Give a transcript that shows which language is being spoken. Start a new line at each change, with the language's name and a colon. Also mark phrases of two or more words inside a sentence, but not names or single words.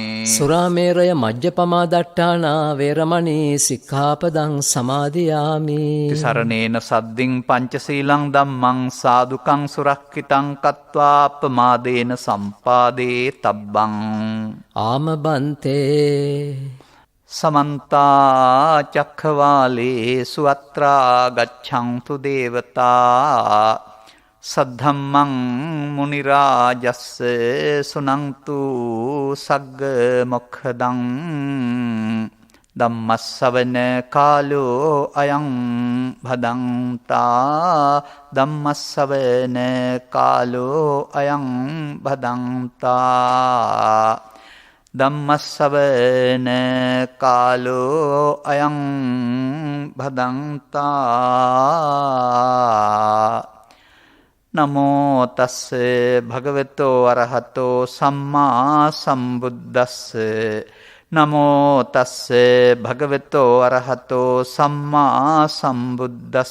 Pali: සුරාමේරය මජ්ජපමා දට්ඨානා වේරමණී සික්ඛාපදං සමාදියාමි. තිසරණේන සද්දින් පංචශීලං ධම්මං සාදුකං සුරක්ඛිතං කତ୍වා අපමාදේන සම්පාදේ තබ්බං. ආමබන්තේ සමන්තා චක්ඛවාලේසු අත්‍රා ගච්ඡන්තු දේවතා සද්ධම්මං මුනි රාජස්ස සුනන්තු සග්ග මොක්ඛදං. ධම්මස්සවන කාලෝ අයං භදන්තා. ධම්මස්සවන කාලෝ අයං භදන්තා. ධම්මස්සවන කාලෝ අයං භදන්තා. නමෝ තස්ස භගවතෝ අරහතෝ සම්මා සම්බුද්දස්ස. නමෝ තස්ස භගවතෝ අරහතෝ සම්මා සම්බුද්දස්ස.